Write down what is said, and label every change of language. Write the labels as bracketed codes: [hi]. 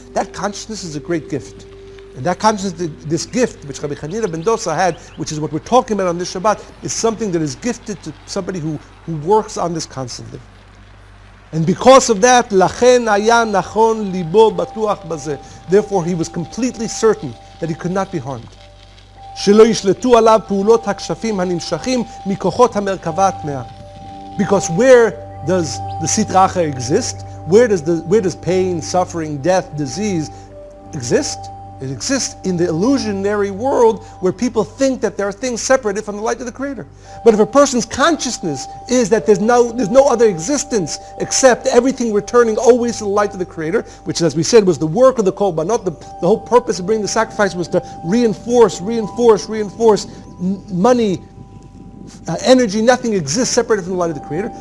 [en] That consciousness is a great gift. And that consciousness, this gift, which Rabbi R.Hanina ben Dosa had, which is what we're talking about on this Shabbat, is something that is gifted to somebody who works on this constantly. And because of that, [he] לכן היה נכון ליבו בטוח בזה. [en] Therefore, he was completely certain that he could not be harmed. [he] שלא ישלטו עליו פעולות הכשפים הנמשכים מכוחות המרכבה הטמאה. [en] Because where does the Sitra Achra exist? Where does pain, suffering, death, disease exist? It exists in the illusionary world where people think that there are things separated from the light of the Creator. But if a person's consciousness is that there's no other existence except everything returning always to the light of the Creator, which, as we said, was the work of the Korbanot, the whole purpose of bringing the sacrifice was to reinforce money, energy, nothing exists separated from the light of the Creator.